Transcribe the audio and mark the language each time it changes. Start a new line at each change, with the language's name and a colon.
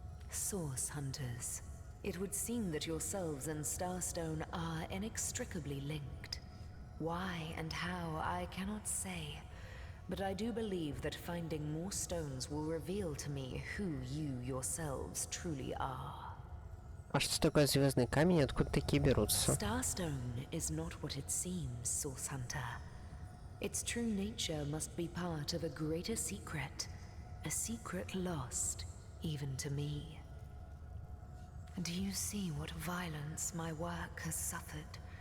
English: Source Hunters, it would seem that yourselves and Starstone are inextricably linked. Why and how, I cannot say, but I do believe that finding more stones will reveal to me who you yourselves truly are.
Russian: А что такое звездный камень, откуда такие берутся?
English: Starstone is not what it seems, Source Hunter. Its true nature must be part of a greater secret, a secret lost even to me. Do you see what violence my work has suffered?